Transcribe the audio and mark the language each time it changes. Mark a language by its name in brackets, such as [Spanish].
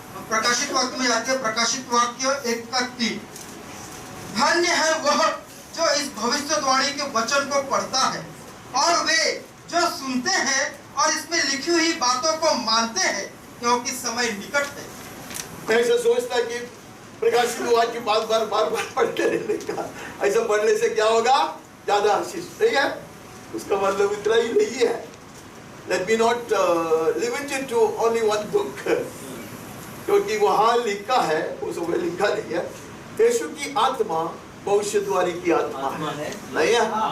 [Hindi] प्रकाशित वाक्य में आते हैं. प्रकाशित वाक्य 1:3. धन्य है वह जो इस भविष्यवाणी के वचन को पढ़ता है और वे जो सुनते हैं और इसमें लिखी हुई बातों को मानते हैं, क्योंकि समय निकट है. मैं ऐसा सोचता कि प्रकाशित वाक्य बार बार पढ़ते रहने का, ऐसा पढ़ने से क्या होगा? ज्यादा आशीष नहीं है. उसका मतलब इतना ही नहीं है. [English] Let me not limit it to only one book, [Hindi] क्योंकि वहाँ लिखा है, उसमें लिखा नहीं है. यीशु की आत्मा भविष्यद्वाणी की आत्मा है, नहीं है?